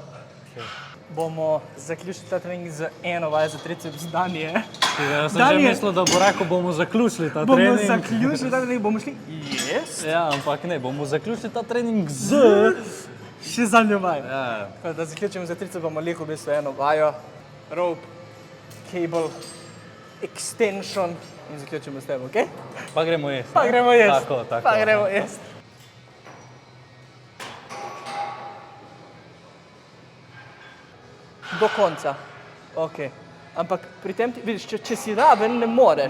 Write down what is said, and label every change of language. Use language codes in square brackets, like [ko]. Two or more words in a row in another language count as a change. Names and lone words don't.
[sl] Bomo zaključili ta trening z eno vajo za triceps Danije. Ja, sem že mislil, da bo rekel, bomo zaključili ta trening. Bomo zaključili ta trening, bomo šli. [en] Yes. [sl] Ja, ampak ne, bomo zaključili ta trening z... Še zadnjo vajo. Ja. Tako da zaključimo za triceps, bomo lihali v bistvu eno vajo. [en] Rope, cable, extension [sl] in zaključimo s tem, ok? Pa gremo jesti. Tako. Tako. Pa gremo jesti. Do konca. Ok. Ampak pri tem, vidiš, če si raven, ne moreš.